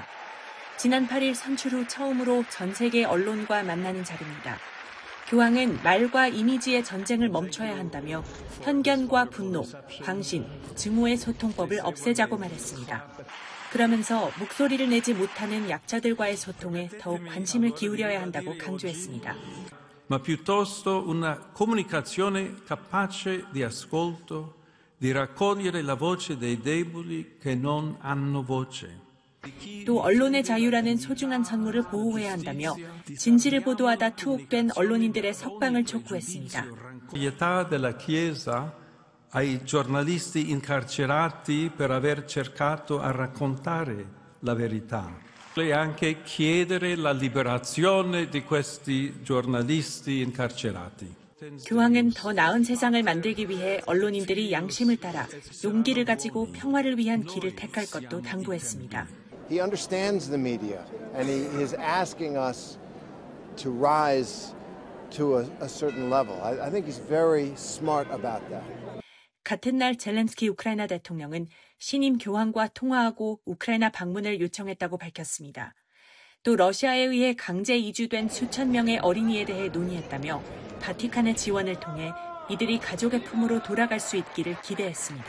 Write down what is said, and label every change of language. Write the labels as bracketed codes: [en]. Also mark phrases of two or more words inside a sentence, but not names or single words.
[ko] 지난 8일 선출 후 처음으로 전 세계 언론과 만나는 자리입니다. 교황은 말과 이미지의 전쟁을 멈춰야 한다며 편견과 분노, 광신, 증오의 소통법을 없애자고 말했습니다. 그러면서 목소리를 내지 못하는 약자들과의 소통에 더욱 관심을 기울여야 한다고 강조했습니다. [it] Ma piuttosto una comunicazione capace di ascolto, di raccogliere la voce dei deboli che non hanno voce. [ko] 또 언론의 자유라는 so중한 선물을 보호해야 한다며 진실을 보도하다 투옥된 언론인들의 석방을 촉구했습니다. [it] Pietà della Chiesa ai giornalisti incarcerati per aver cercato a raccontare la verità. E anche chiedere la liberazione di questi giornalisti incarcerati. [ko] 교황은 더 나은 세상을 만들기 위해 언론인들이 양심을 따라 용기를 가지고 평화를 위한 길을 택할 것도 당부했습니다. [en] He understands the media and he is asking us to rise to a certain level. I think he's very smart about that. [ko] 같은 날 젤렌스키 우크라이나 대통령은 신임 교황과 통화하고 우크라이나 방문을 요청했다고 밝혔습니다. 또 러시아에 의해 강제 이주된 수천 명의 어린이에 대해 논의했다며 바티칸의 지원을 통해 이들이 가족의 품으로 돌아갈 수 있기를 기대했습니다.